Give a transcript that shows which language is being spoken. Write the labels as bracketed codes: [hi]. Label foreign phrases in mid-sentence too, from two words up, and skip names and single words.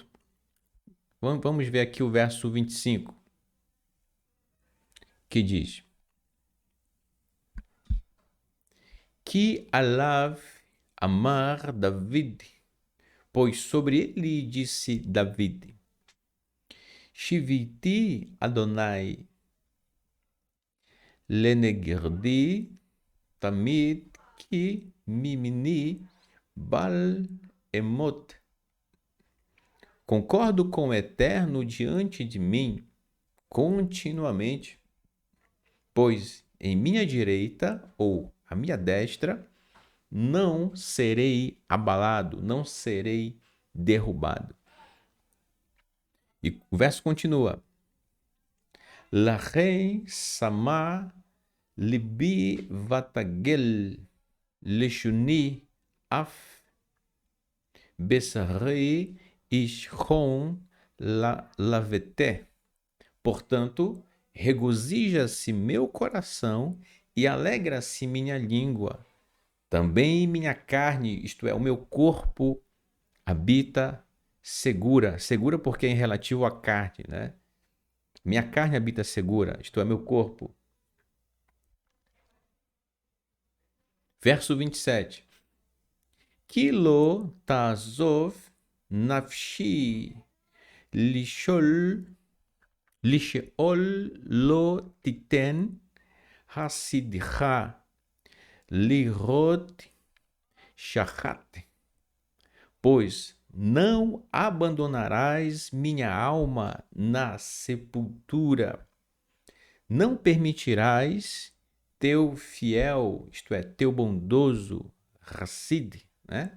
[pt] Vamos ver aqui o verso 25, que diz: Que alav amar David, pois sobre ele disse David: [he] שיוויתי אדוני לנגדי תמיד כי מימיני בל אמוט. [pt] Concordo com o Eterno diante de mim continuamente, pois em minha direita ou à minha destra não serei abalado, não serei derrubado. E o verso continua: [he] לכן שמח לבי ויגל לשוני אף בשרי ישכון לבטח. [pt] Portanto, regozija-se meu coração e alegra-se minha língua. Também minha carne, isto é, o meu corpo, habita segura. Segura porque é em relativo à carne, né? Minha carne habita segura, isto é, meu corpo. Verso 27. [he] כי לא תעזב נפשי לשאול לשאול לא תתן חסידך לראות שחת. [pt] Pois não abandonarás minha alma na sepultura, não permitirás teu fiel, isto é, teu bondoso Hassid, né?